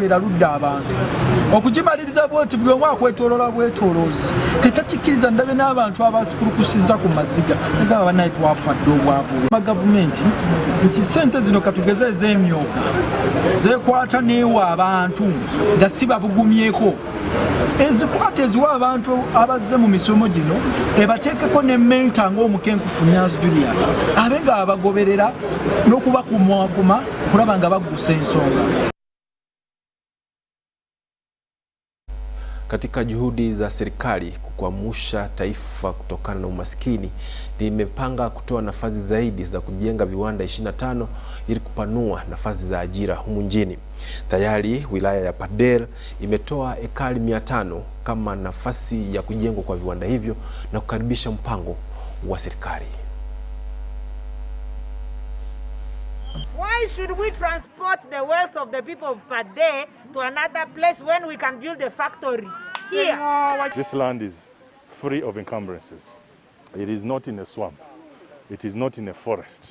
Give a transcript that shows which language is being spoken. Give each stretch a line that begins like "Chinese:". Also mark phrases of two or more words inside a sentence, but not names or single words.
Ganda: eraludda abantu okugimaliriza bwoti buli omu akwetoolola bwetooloozi tetakikiriza ndabe n'abantu abakulukusiza ku maziga nga bannaye twafadde obwavu gavumenti nti sente zino katugeze ez'emyooga zeekwata neewa abantu nga si babugumyeko ezikwata eziwa abantu abazze mu misomo gino ebateekeko ne menta ng'omukenku Funyazi Julius abe nga abagoberera n'okubakumakuma kulaba nga baggusa ensonga.
Swahili: Katika juhudi za serikali kukwamsha taifa kutokana na umaskini, limepanga kutoa nafasi zaidi za kujenga viwanda 25 ili kupanua nafasi za ajira humu nchini. Tayari wilaya ya Padel imetoa ekari 500 kama nafasi ya kujengwa kwa viwanda hivyo na kukaribisha mpango wa serikali.
English: Why should we transport the wealth of the people of Padel to another place when we can build a factory here? This land is free of encumbrances. It is not in a swamp. It is not in a forest.